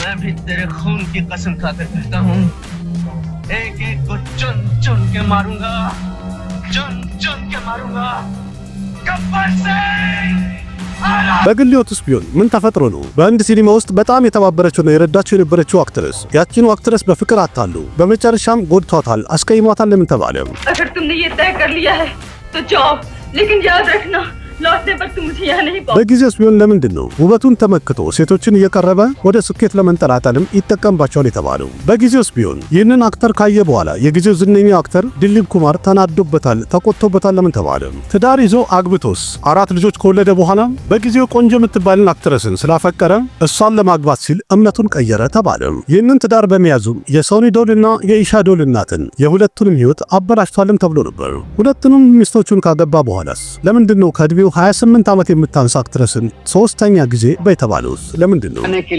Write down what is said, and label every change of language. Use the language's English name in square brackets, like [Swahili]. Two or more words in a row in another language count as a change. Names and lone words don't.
[Amharic] በግል ህይወቱስ ቢሆን ምን ተፈጥሮ ነው በህንድ ሲኒማ ውስጥ በጣም የተባበረችውና የረዳችው የነበረችው አክትረስ ያቺኑ አክትረስ በፍቅር አታሉ በመጨረሻም ጎድቷታል፣ አስቀይሟታል። ለምን ተባለ? [Hindi] अगर तुमने ये तय कर लिया है तो जाओ, लेकिन याद रखना लौटने पर तुम मुझे यहाँ नहीं पाओ। [Amharic] በጊዜውስ ቢሆን ለምንድን ነው ውበቱን ተመክቶ ሴቶችን እየቀረበ ወደ ስኬት ለመንጠላጠልም ይጠቀምባቸዋል የተባለው? በጊዜውስ ቢሆን ይህንን አክተር ካየ በኋላ የጊዜው ዝነኛ አክተር ዲሊፕ ኩማር ተናዶበታል፣ ተቆጥቶበታል። ለምን ተባለ? ትዳር ይዞ አግብቶስ 4 ልጆች ከወለደ በኋላ በጊዜው ቆንጆ የምትባልን አክትረስን ስላፈቀረ እሷን ለማግባት ሲል እምነቱን ቀየረ ተባለ። ይህንን ትዳር በመያዙም የሶኒ ዶልና የኢሻ ዶል እናትን የሁለቱንም ህይወት አበላሽቷልም ተብሎ ነበር። ሁለቱንም ሚስቶቹን ካገባ በኋላስ ለምንድን ነው ከዕድሜው 28 ዓመት የምታንስ አክትረስን ሶስተኛ ጊዜ በተባለውስ ለምንድን ነው?